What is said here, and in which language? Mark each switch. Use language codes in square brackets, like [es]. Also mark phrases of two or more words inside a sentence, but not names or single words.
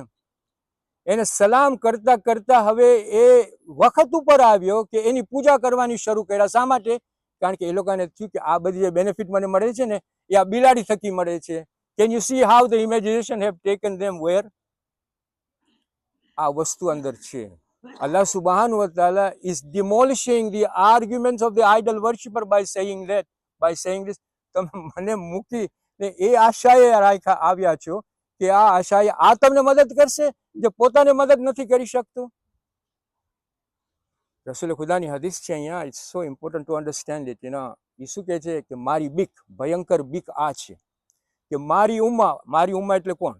[gu] એને સલામ કરતા કરતા હવે એ વખત ઉપર આવ્યો કે એની પૂજા કરવાની શરૂ કર્યા. શા માટે? કારણ કે એ લોકોને થયું કે આ બધી જે બેનિફિટ મને મળે છે ને એ આ બિલાડી થકી મળે છે. [en] Can you see how the imagination have taken them where? [gu] આ વસ્તુ અંદર છે. [ar] الله سبحانه وتعالى [en] is demolishing the arguments of the idol worshipper by saying this. [gu] તમે મને મૂકી ને એ આશાએ આવ્યા છો કે આ આશાએ આ તમને મદદ કરશે જે પોતાને મદદ નથી કરી શકતું. રસૂલ ખુદાની હદીસ છે અહીંયા. [en] It's so important to understand it. [gu] એ શું કહે છે કે મારી બીક, ભયંકર બીક આ છે કે મારી ઉમ્મા એટલે કોણ?